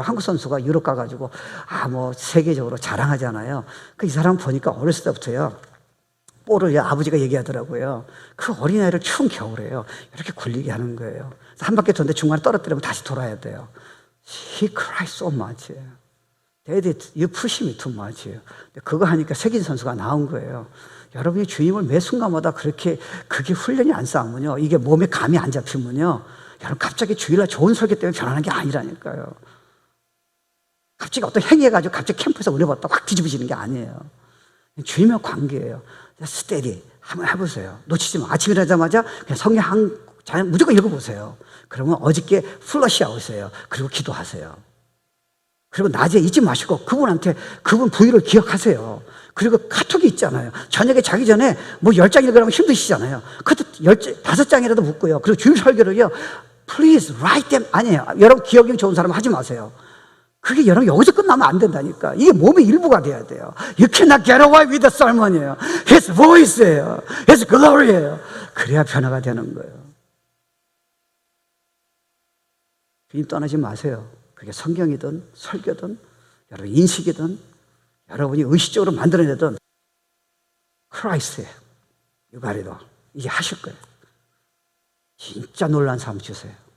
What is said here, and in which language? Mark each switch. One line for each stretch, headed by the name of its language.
Korean: 한국 선수가 유럽 가가지고 뭐 세계적으로 자랑하잖아요. 이 사람 보니까 어렸을 때부터요 볼을 아버지가 얘기하더라고요. 그 어린아이를 추운 겨울에요 이렇게 굴리게 하는 거예요. 한 바퀴 도는데 중간에 떨어뜨리면 다시 돌아야 돼요.
English: He cries so much. Daddy, you push me too much.
Korean: 그거 하니까 세긴 선수가 나온 거예요. 여러분이 주님을 매 순간마다 그렇게 그게 훈련이 안 쌓으면요 이게 몸에 감이 안 잡히면요 여러분 갑자기 주일날 좋은 설교 때문에 변하는 게 아니라니까요. 갑자기 어떤 행위해가지고 갑자기 캠프에서 은혜 받다 확 뒤집어지는 게 아니에요. 주님의 관계예요. 스테디 한번 해보세요. 놓치지 마. 아침에 일어나자마자 그냥 성경 한 장 무조건 읽어보세요. 그러면 어저께 플러시 아웃이에요. 그리고 기도하세요. 그리고 낮에 잊지 마시고 그분한테 그분 부위를 기억하세요. 그리고 카톡이 있잖아요. 저녁에 자기 전에 뭐 10장 읽으라면 힘드시잖아요. 그것도 5장이라도 묻고요. 그리고 주일 설교를요.
English: Please write them.
Korean: 아니에요. 여러분 기억력 좋은 사람 하지 마세요. 그게 여러분 여기서 끝나면 안 된다니까. 이게 몸의 일부가 돼야 돼요.
English: You cannot get away with the sermon이에요. His voice예요. His glory예요.
Korean: 그래야 변화가 되는 거예요. 주님 떠나지 마세요. 그게 성경이든 설교든 여러분 인식이든 여러분이 의식적으로 만들어내든 크라이스트예요. 유가리도 이제 하실 거예요. 진짜 놀란 삶 주세요.